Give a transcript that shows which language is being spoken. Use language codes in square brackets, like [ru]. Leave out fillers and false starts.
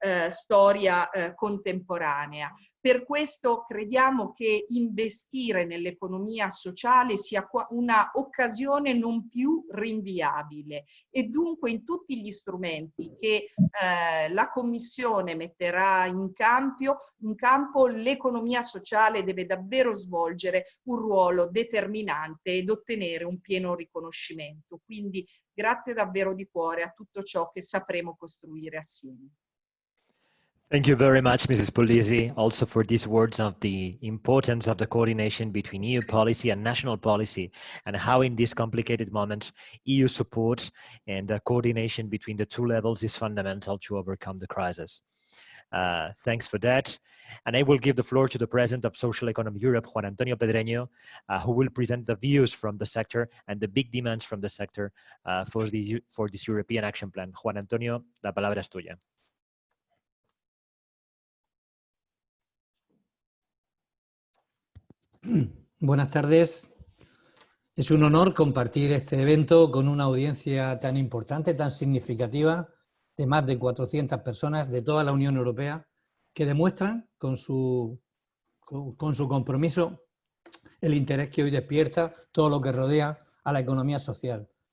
[it] storia contemporanea. Per questo crediamo che investire nell'economia sociale sia una occasione non più rinviabile e dunque in tutti gli strumenti che la Commissione metterà in campo l'economia sociale deve davvero svolgere un ruolo determinante ed ottenere un pieno riconoscimento. Quindi grazie davvero di cuore a tutto ciò che sapremo costruire assieme. [en] Thank you very much, Mrs. Puglisi, also for these words of the importance of the coordination between EU policy and national policy, and how in these complicated moments, EU support and coordination between the two levels is fundamental to overcome the crisis. Thanks for that. And I will give the floor to the President of Social Economy Europe, Juan Antonio Pedreño, who will present the views from the sector and the big demands from the sector for this European Action Plan. [es] Juan Antonio, la palabra es tuya. Buenas tardes. Es un honor compartir este evento con una audiencia tan importante, tan significativa, de más de 400 personas de toda la Unión Europea, que demuestran con su compromiso el interés que hoy despierta todo lo que rodea a la economía social.